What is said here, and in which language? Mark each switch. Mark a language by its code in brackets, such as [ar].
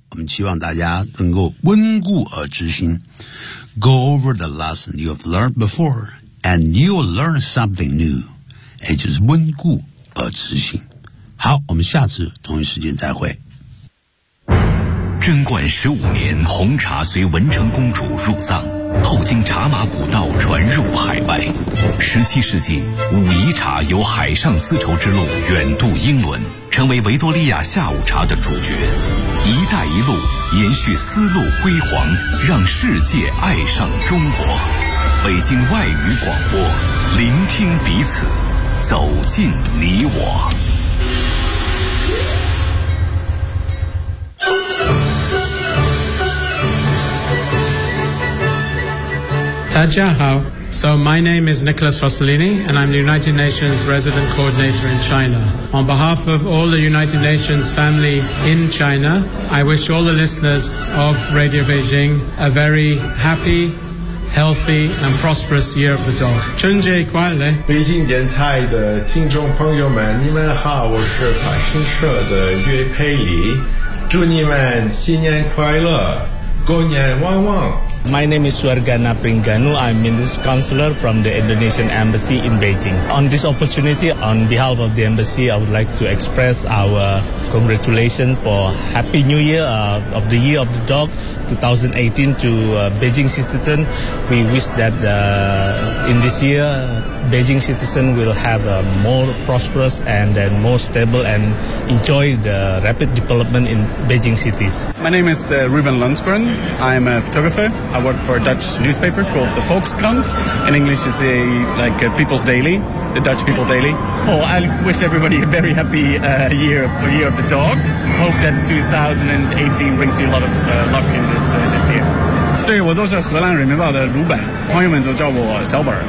[zh] 我们希望大家能够温故而知新。 [en] Go over the lesson you have learned before, and you'll learn something new. [zh] 也就是温故而知新。好，我们下次同一时间再会。贞观15年，红茶随文成公主入藏，后经茶马古道传入海外。 17世纪，武夷茶由海上丝绸之路远渡英伦，成为维多利亚下午茶的主角。一带一路延续丝路辉煌，让世界爱上中国。北京外语广播，聆听彼此，走进你我。大家好。 [en] So my name is Nicholas Rossellini, and I'm the United Nations Resident Coordinator in China. On behalf of all the United Nations family in China, I wish all the listeners of Radio Beijing a very happy, healthy, and prosperous Year of the Dog. [zh] 春节快乐！北京电台的听众朋友们，你们好，我是法新社的岳佩里，祝你们新年快乐，狗年旺旺。 [en] My name is Suargana Pringanu. I'm Minister Counselor from the Indonesian Embassy in Beijing. On this opportunity, on behalf of the Embassy, I would like to express our congratulations for Happy New Year of the Year of the Dog 2018 to Beijing citizen. We wish that in this year, Beijing citizen will have a more prosperous and then more stable and enjoy the rapid development in Beijing cities. My name is Ruben Lundgren. I'm a photographer. I work for a Dutch newspaper called the Volkskrant. In English, it's a People's Daily, the Dutch People Daily. Oh, I wish everybody a very happy year of the dog. Hope that 2018 brings you a lot of luck in this year. [zh] 对，我都是荷兰人民报的鲁本，朋友们都叫我小本。